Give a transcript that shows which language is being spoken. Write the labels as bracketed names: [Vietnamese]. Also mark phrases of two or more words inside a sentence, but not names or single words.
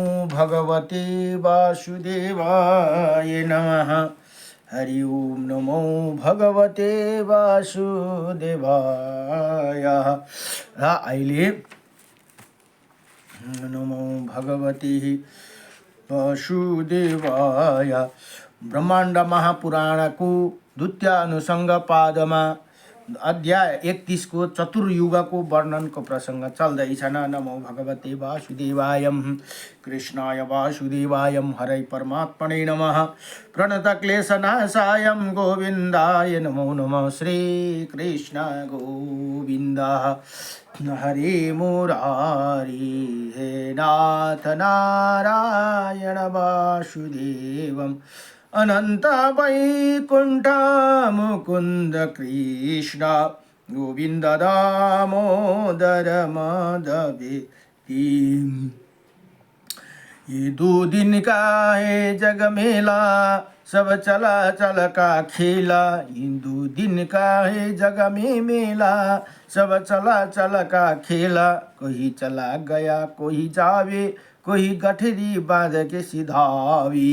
[Sanskrit] भगवते वासुदेवाय नमः। हरि ओम नमो भगवते वासुदेवाय। [Nepali] र अहिले [Sanskrit] नमो भगवते वासुदेवाय [Nepali] ब्रह्माण्ड महापुराणको द्वितीय अनुसंग पादमा अध्याय 31 को चतुर्युग को वर्णन को प्रसंग चल्दैछ। [Sanskrit] नमो भगवते वासुदेवाय कृष्णाय वासुदेवाय हरै परमात्मने नमः। प्रणत क्लेशनाशाय गोविन्दाय नमो नमः। श्री कृष्ण गोविन्द हरे मुरारी हे नाथ नारायण वासुदेवम् अनंत वैकुंठ मुकुंद कृष्ण गोविंद दामोदर माधवे। [Hindi] ये 2 दिन का है जग मेला सब चला चल का खेला। ये 2 दिन का है जग में मेला सब चला चल का खेला। कोई चला गया कोई जावे कोई गठरी बांध के सिधावी।